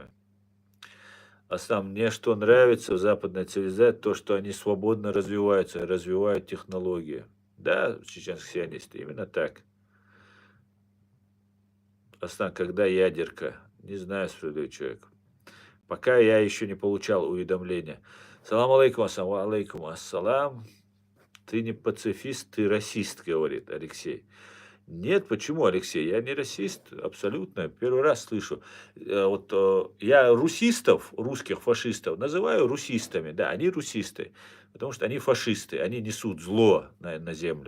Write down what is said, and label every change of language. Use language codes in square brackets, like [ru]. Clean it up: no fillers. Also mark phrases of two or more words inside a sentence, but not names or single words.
[ru] А сам мне что нравится в западной цивилизации, то, что они свободно развиваются, развивают технологии. Да, чеченские сионисты, именно так. Аслан, когда ядерка? Не знаю, справедливый человек. Пока я еще не получал уведомления. [ar] سلام عليكم، عليكم السلام. [ru] Ты не пацифист, ты расист, говорит Алексей. Нет, почему, Алексей? Я не расист, абсолютно. Первый раз слышу. Я русистов, русских фашистов, называю русистами. Да, они русисты, потому что они фашисты, они несут зло на землю.